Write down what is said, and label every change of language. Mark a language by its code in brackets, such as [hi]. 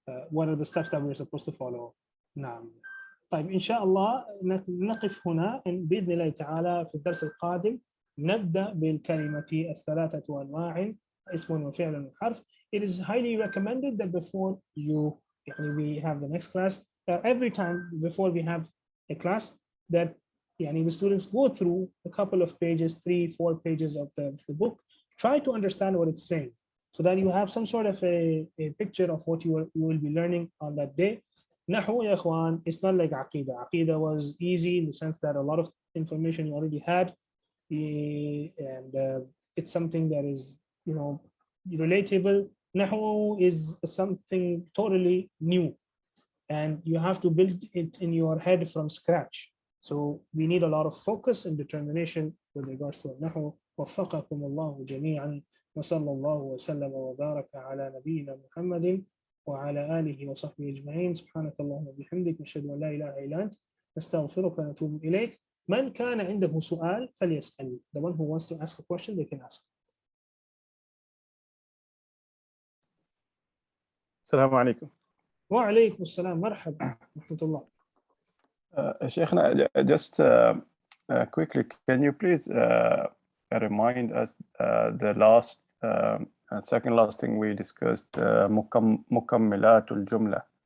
[en] What are the steps that we're supposed to follow. [ar] نعم. طيب إن شاء الله نقف هنا بإذن الله تعالى في الدرس القادم نبدأ بالكلمة الثلاثة أنواع اسم وفعل وحرف. [en] It is highly recommended that before we have the next class, every time before we have a class, that the students go through a couple of pages, 3-4 pages of the book, try to understand what it's saying, so that you have some sort of a picture of what you will be learning on that day. Nahu, ya ikhwan, it's not like Aqidah. Aqidah was easy in the sense that a lot of information you already had, and it's something that is relatable. Nahu is something totally new, and you have to build it in your head from scratch. So we need a lot of focus and determination with regards to النحو. [ar] وفقكم الله جميعا وصلى الله وسلم وبارك على نبينا محمد وعلى آله وصحبه أجمعين. سبحانك اللهم وبحمدك نشهد أن لا إله إلا أنت نستغفرك ونتوب إليك. من كان عنده سؤال فليسأل. [en] The one who wants to ask a question, they can ask. [ar] السلام عليكم. وعليكم السلام. مرحبا ورحمة الله. [en] Sheikhna, just quickly, can you please remind us the last second last thing we discussed, mukammilatul jumla.